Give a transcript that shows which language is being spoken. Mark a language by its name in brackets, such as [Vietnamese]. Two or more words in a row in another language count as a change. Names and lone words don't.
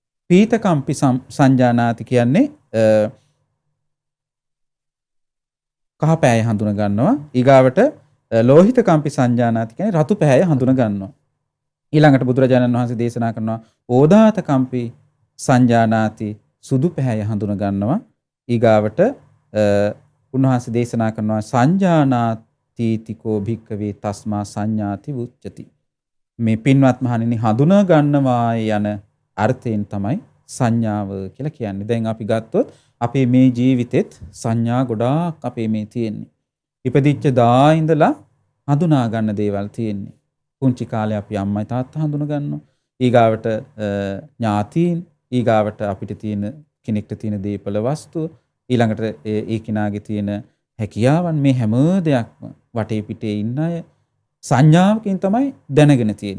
[Pali] පීතකම්පි සංජානාති [Sinhala] කියන්නේ කහ පෑය හඳුන ගන්නවා. ඊගාවට [Pali] ලෝහිත කම්පි සංජානාති [Sinhala] කියන්නේ රතු පෑය හඳුන ගන්නවා. ඊළඟට බුදුරජාණන් වහන්සේ දේශනා කරනවා [Pali] ඕදාත කම්පි සංජානාති [Sinhala] සුදු පෑය හඳුන ගන්නවා. ඊගාවට උන්වහන්සේ දේශනා කරනවා [Pali] සංජානාතිතිකෝ භික්කවේ තස්මා සංඥාති උච්චති. [Sinhala] මේ පින්වත් මහණෙනි හඳුනා ගන්නවා යන අර්ථයෙන් තමයි සංඥාව කියලා කියන්නේ. දැන් අපි ගත්තොත් අපේ මේ ජීවිතෙත් සංඥා ගොඩාක් අපේ මේ තියෙන්නේ. ඉපදිච්ච දා ඉඳලා හඳුනා ගන්න දේවල් තියෙන්නේ. පුංචි කාලේ අපි අම්මයි තාත්තා හඳුනා ගන්නවා. ඊගාවට ඥාතීන්, ඊගාවට අපිට තියෙන කෙනෙක්ට තියෙන දීපල වස්තු, ඊළඟට ඒ කෙනාගේ තියෙන හැකියාවන්, මේ හැම දෙයක්ම වටේ පිටේ ඉන්න අය සංඥාවකින් තමයි දැනගෙන තියෙන්නේ.